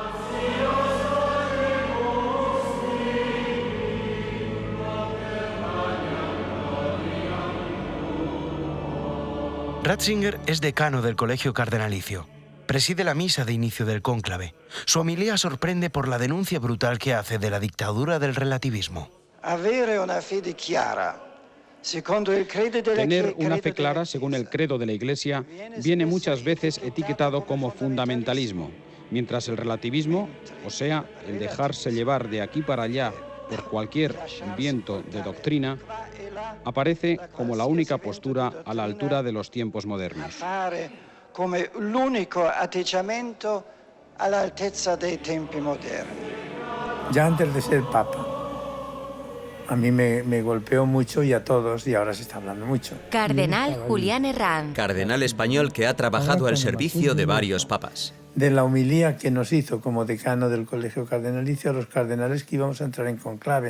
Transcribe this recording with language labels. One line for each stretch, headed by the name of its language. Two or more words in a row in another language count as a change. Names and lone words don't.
Spanish: Ratzinger es decano del Colegio Cardenalicio. Preside la misa de inicio del cónclave. Su homilía sorprende por la denuncia brutal que hace de la dictadura del relativismo.
Italian: Avere una fede chiara.
Spanish: Tener una fe clara, según el credo de la Iglesia, viene muchas veces etiquetado como fundamentalismo, mientras el relativismo, o sea, el dejarse llevar de aquí para allá por cualquier viento de doctrina, aparece como la única postura a la altura de los tiempos modernos. Como el único
Italian: atteggiamento a la altezza dei tempi moderni.
Spanish: Ya antes de ser papa, a mí me golpeó mucho y a todos, y ahora se está hablando mucho. Cardenal Julián Herranz. Cardenal español que ha trabajado al servicio de varios papas. De la homilía que nos hizo como decano del Colegio Cardenalicio a los cardenales que íbamos a entrar en conclave.